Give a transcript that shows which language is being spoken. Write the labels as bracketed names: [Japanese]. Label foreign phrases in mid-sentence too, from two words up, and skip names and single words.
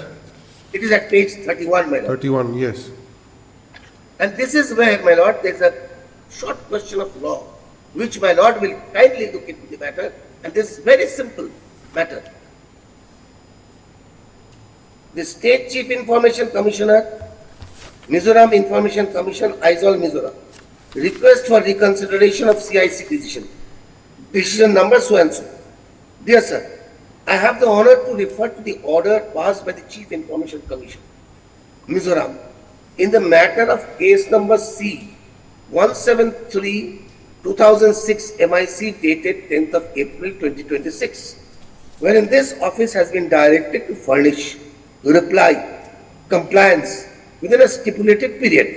[English] It is at page 31, my lord. 31, yes. And this is where, my lord, there is a short question of law, which my lord will kindly look into the matter. And this is very simple matter. The State Chief Information Commissioner, Mizoram Information Commission, Aizol, Mizoram. Request for reconsideration of CIC decision. Decision number so and so. Dear sir, I have the honor to refer to the order passed by the Chief Information Commission, Mizoram, in the matter of case number C 173/2006 MIC dated 10th of April 2026, wherein this office has been directed to furnish reply, compliance within a stipulated period.